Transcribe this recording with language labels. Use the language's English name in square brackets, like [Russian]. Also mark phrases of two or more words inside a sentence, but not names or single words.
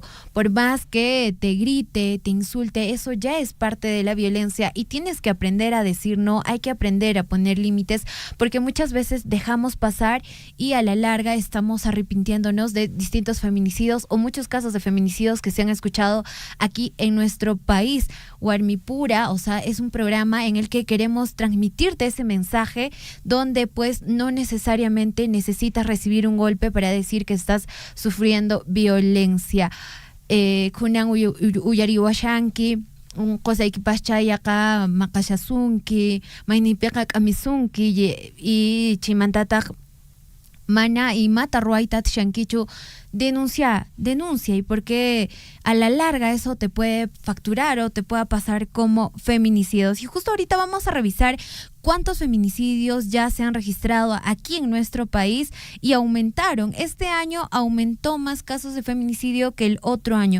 [Spanish] Por más que te grite, te insulte, eso ya es parte de la violencia y tienes que aprender a decir no, hay que aprender a poner límites, porque muchas veces dejamos pasar y a la larga estamos arrepintiéndonos de distintos feminicidios o muchos casos de feminicidios que se han escuchado aquí en nuestro país. Warmipura, o sea, es un programa en el que queremos transmitirte ese mensaje donde pues no necesariamente necesitas recibir un golpe para decir que estás sufriendo violencia. [Quechua] Kunan uyariwashanki qusaykipaschayqa maqashasunki maynipiqa k'amisunki y chimantataq mana imata ruayta shankichu, [Spanish] denuncia, y porque a la larga eso te puede facturar o te pueda pasar como feminicidios. Y justo ahorita vamos a revisar cuántos feminicidios ya se han registrado aquí en nuestro país y aumentaron. Este año aumentó más casos de feminicidio que el otro año.